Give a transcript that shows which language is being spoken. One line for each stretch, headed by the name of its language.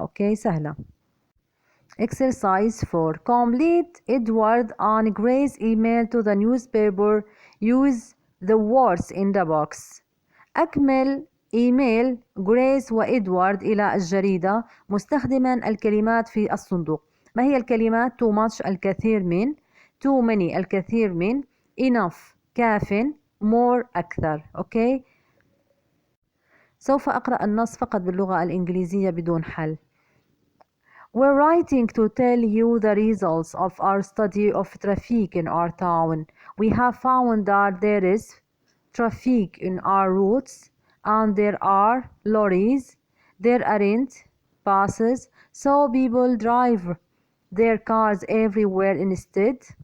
Arabic: أوكي سهلة. Exercise 4.
English: Complete Edward and Grace's email to the newspaper. Use the words in the box.
Arabic: أكمل إيميل غريس وإدوارد إلى الجريدة مستخدما الكلمات في الصندوق. ما هي الكلمات؟ too much الكثير من, too many الكثير من, enough كاف, more أكثر. أوكي سوف أقرأ النص فقط باللغة الإنجليزية بدون حل.
English: We're writing to tell you the results of our study of traffic in our town. We have found that there is traffic in our routes and there are lorries. There aren't buses, so people drive their cars everywhere instead.